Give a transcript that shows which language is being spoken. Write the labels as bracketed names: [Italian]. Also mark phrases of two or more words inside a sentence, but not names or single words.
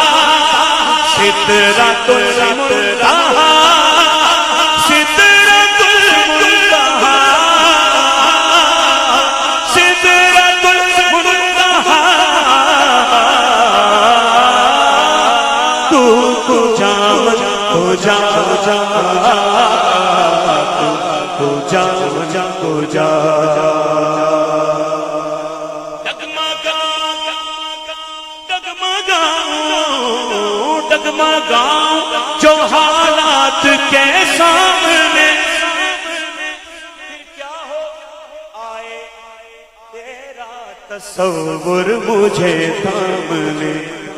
[Persian] سدرۃ المنتہا، سدرۃ المنتہا، سدرۃ المنتہا، تو کجا من کجا، کجا من کجا، [Urdu] ڈگمگاؤں جو حالات کے سامنے، کیا ہو آئے تیرا تصور مجھے تھام لے،